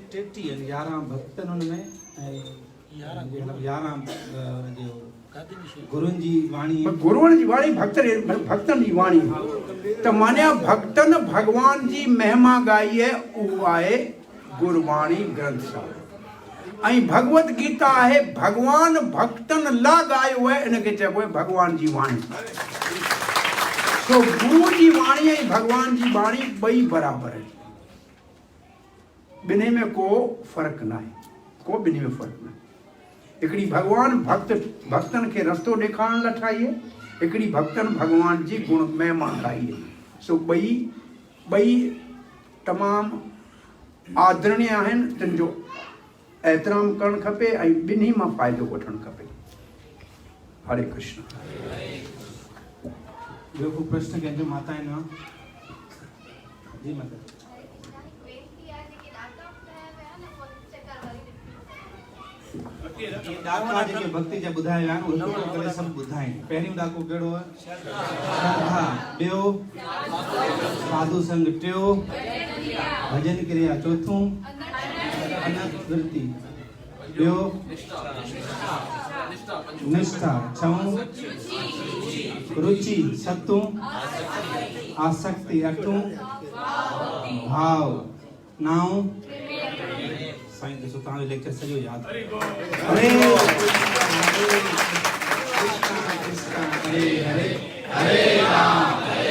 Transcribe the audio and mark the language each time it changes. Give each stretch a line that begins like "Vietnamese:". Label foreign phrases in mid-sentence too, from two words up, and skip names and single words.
Sindhi: 11 भक्तनि हुनमें ऐं 11 गुरुनि जी वाणी। गुरुअनि जी वाणी भक्तनि जी वाणी त मानिया भक्तनि भगवान जी महिमा ॻाई आहे, उहो आहे गुरबाणी ग्रंथ साहिब। ऐं भगवत गीता आहे भगवान भक्तनि लाइ ॻायो आहे, इनखे चइबो आहे भगवान जी वाणी। तो गुरु जी वाणी ऐं भगवान जी वाणी ॿई बराबरि आहिनि, ॿिन्ही में को फ़र्क़ु न आहे, को ॿिन्ही में फ़र्क़ु न आहे। हिकिड़ी भगवान भक्तनि खे रस्तो ॾेखारण लाइ ठाही आहे, हिकिड़ी भक्तनि भगवान जी गुण महिमा ठाही आहे। सो ॿई तमामु आदरणीय आहिनि, तिन जो एतिराम करणु खपे ऐं ॿिन्ही मां फ़ाइदो वठणु खपे। हरे कृष्ण। ॿियो को प्रश्न कंहिंजो? माता आहिनि जी माता। ॾाका जेके भक्ति जा ॿुधाया विया आहिनि उहे करे सभु ॿुधाइनि। पहिरियों ॾाको कहिड़ो आहे? श्रद्धा। ॿियो साधु संग। टियों भजन क्रिया। चौथों अनंत वृत्ति। ॿियो निष्ठा छऊं रुचि सतूं आसक्ति अठूं भाव नाऊं साईं ॾिसो तव्हांजो लेक्चर सॼो यादि हरे कृष्णा कृष्णा हरे हरे हरे राम